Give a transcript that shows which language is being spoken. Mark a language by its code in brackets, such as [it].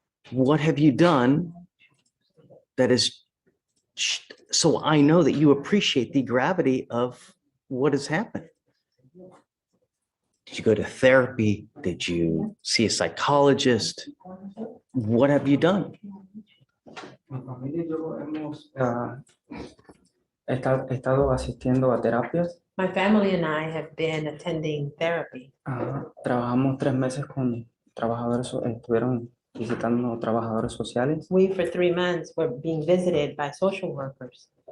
[en] What have you done that is, so I know that you appreciate the gravity of what has happened? Did you go to therapy? Did you see a psychologist? What have you done? [es] Mi familia y yo hemos estado asistiendo a terapias. [en] My family and I have been attending therapy. [es] Trabajamos 3 meses con trabajadores, estuvieron visitando trabajadores sociales. [en] We, for 3 months, were being visited by social workers.